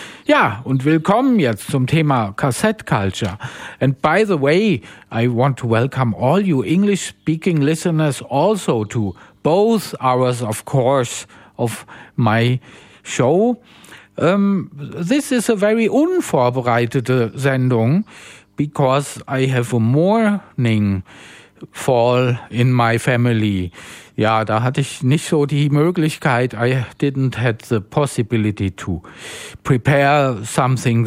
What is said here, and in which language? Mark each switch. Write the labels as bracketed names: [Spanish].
[German] Ja, und willkommen jetzt zum Thema Cassette Culture. [English] And by the way, I want to welcome all you English-speaking listeners also to both hours, of course, of my show. This is a very unvorbereitete Sendung, because I have a morning fall in my family. [German] Ja, da hatte ich nicht so die Möglichkeit. [English] I didn't have the possibility to prepare something.